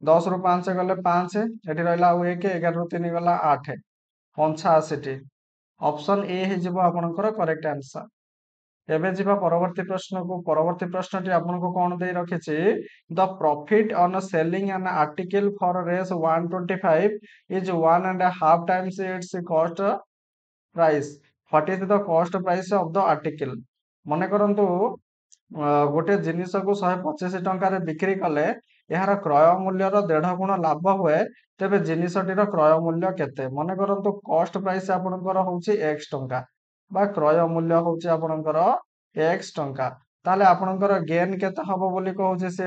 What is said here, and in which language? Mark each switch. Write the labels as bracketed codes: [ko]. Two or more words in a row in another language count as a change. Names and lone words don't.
[or] 10 ରୁ 5 ଗଲେ 5, ଏଠି ରହିଲା ଆଉ 1, 11 ରୁ 3 ଗଲା 8, 85ଟି। ଅପସନ ଏ ହେଇଯିବ ଆପଣଙ୍କର [en] correct answer. [or] ଏବେ ଯିବା ପରବର୍ତ୍ତୀ ପ୍ରଶ୍ନକୁ। ପରବର୍ତ୍ତୀ ପ୍ରଶ୍ନଟି ଆପଣଙ୍କୁ କଣ ଦେଇ ରଖିଛି? [en] The profit on selling an article for Rs 125 is 1.5 times its cost price. What is the cost price of the article? [or] ମନେ କରନ୍ତୁ ଗୋଟେ ଜିନିଷକୁ 125 ଟଙ୍କାରେ ବିକ୍ରି କଲେ ଏହାର କ୍ରୟ ମୂଲ୍ୟର 1.5 ଗୁଣ ଲାଭ ହୁଏ, ତେବେ ଜିନିଷଟିର କ୍ରୟ ମୂଲ୍ୟ କେତେ? ମନେ କରନ୍ତୁ [en] cost price [or] ଆପଣଙ୍କର ହଉଛି x ଟଙ୍କା ବା କ୍ରୟ ମୂଲ୍ୟ ହଉଛି ଆପଣଙ୍କର x ଟଙ୍କା, ତାହେଲେ ଆପଣଙ୍କର ଗେନ୍ କେତେ ହବ ବୋଲି କହୁଛି ସେ?